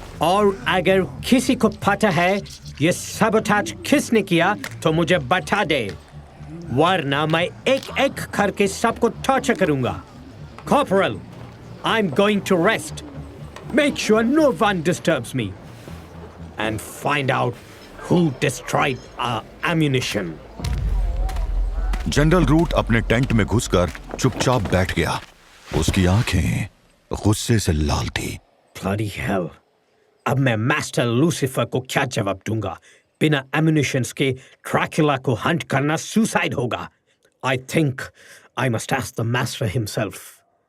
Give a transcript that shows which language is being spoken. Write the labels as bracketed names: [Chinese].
[Hindi] और अगर किसी को पता है ये sabotage किसने किया तो मुझे बता दे, वरना मैं एक-एक करके सबको टॉर्चर करूंगा। [English] Corporal, I'm going to rest. Make sure no one disturbs me. And find out who destroyed our ammunition. [Hindi] General root अपने टेंट में घुसकर चुपचाप बैठ गया। उसकी आंखें गुस्से से लाल थी। [English] Bloody hell! [Hindi] अब मैं मास्टर लूसीफर को क्या जवाब दूंगा? बिना एम्यूनिशंस के ड्रैकुला को हंट करना सुसाइड होगा। [English] I think I must ask the master himself.